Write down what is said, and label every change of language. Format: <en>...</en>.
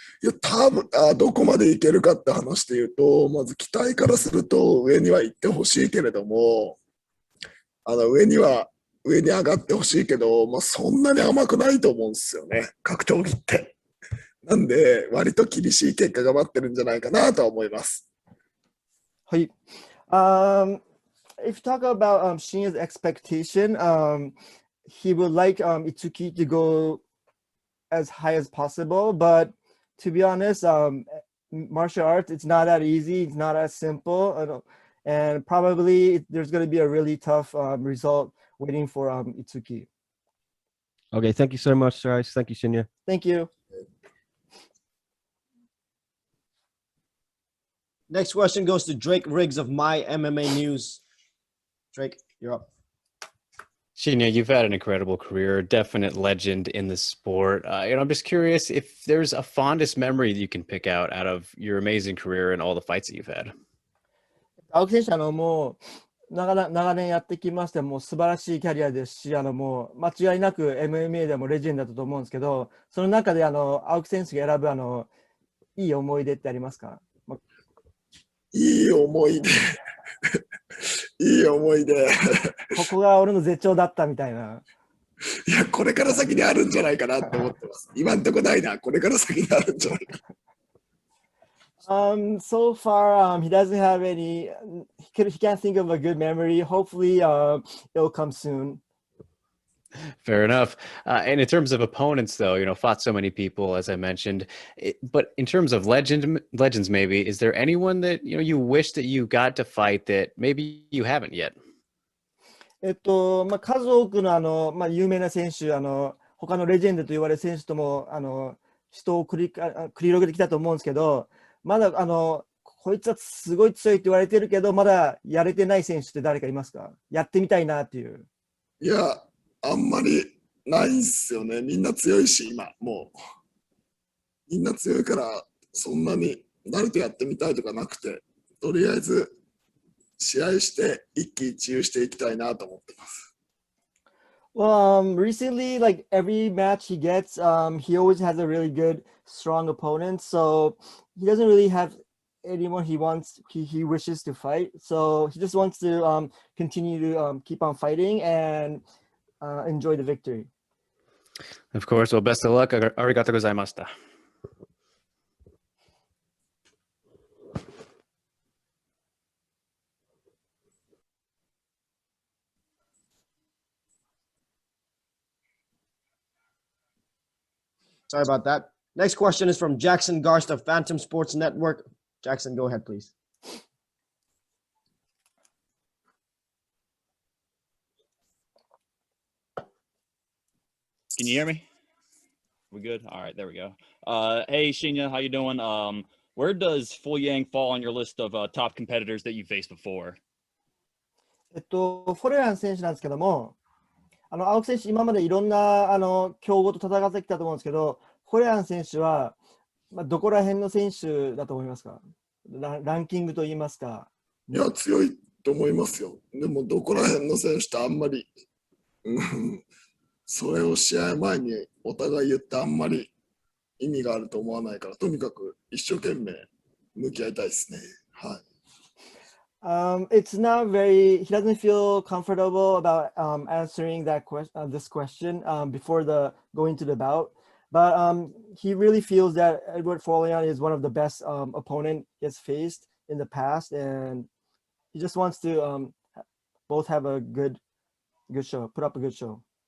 <ja>いや、多分どこまでいけるかって話で言うと、まず期待からすると上には行ってほしいけれども、上に上がってほしいけど、まあ、そんなに甘くないと思うんですよね、格闘技って。なんで、割と厳しい結果が待ってるんじゃないかなとは思います。はい。</ja> <en>If you talk about Shinya's expectation, he would like Itsuki to go as high as possible, but to be honest, martial arts, it's not that easy, it's not as simple, and probably there's going to be a really tough result waiting for Itsuki. Okay, thank you so much, guys. Thank you, Shinya. Thank you. Next question goes to Drake Riggs of My MMA News. Drake, you're up. Shinya, you've had an incredible career, definite legend in the sport. I'm just curious if there's a fondest memory that you can pick out of your amazing career and all the fights that you've had.</en> <ja>青木選手、もう長年やってきまして、もう素晴らしいキャリアですし、もう間違いなく MMA でもレジェンドだったと思うんですけど、その中で青木選手が選ぶいい思い出ってありますか？いい思い出。いい思い出。ここが俺の絶頂だったみたいな。いや、これから先にあるんじゃないかなと思ってます。今んとこないな。これから先にあるんじゃないかな。</ja> <en>So far, he doesn't have any. He can't think of a good memory. Hopefully, it'll come soon. Fair enough. And in terms of opponents, though, fought so many people, as I mentioned. But in terms of legends, maybe, is there anyone that you wish that you got to fight that maybe you haven't yet?</en> <ja>数多くの有名な選手、他のレジェンドと言われる選手とも人を繰り広げてきたと思うんですけど、まだこいつはすごい強いって言われてるけど、まだやれてない選手って誰かいますか？やってみたいなっていう。いや、あんまりないっすよね。みんな強いし、今、もう。みんな強いから、そんなに誰とやってみたいとかなくて、とりあえず試合して一喜一憂していきたいなと思ってます。</ja> <en>Well, recently, like every match he gets, he always has a really good, strong opponent. So he doesn't really have anyone he wishes to fight. So he just wants to continue to keep on fighting and enjoy the victory. Of course. Well, best of luck.</en> <ja>Arigato gozaimashita.</ja> <en>Sorry about that. Next question is from Jackson Garst of Phantom Sports Network. Jackson, go ahead, please. Can you hear me? We good? All right, there we go. Hey, Shinya, how you doing? Where does Folayang fall on your list of top competitors that you faced before?</en> <ja>フォレラン選手なんですけども、青木選手、今までいろんな強豪と戦ってきたと思うんですけど、フォレラン選手は、どこら辺の選手だと思いますか？ランキングといいますか。いや、強いと思いますよ。でも、どこら辺の選手とあんまり、それを試合前にお互い言ってあんまり意味があると思わないから、とにかく一生懸命向き合いたいですね。はい。</ja> <en>It's not very. He doesn't feel comfortable about answering that this question before going to the bout. But he really feels that Eduard Folayang is one of the best opponent he has faced in the past, and he just wants to both have a good show, put up a good show.</en>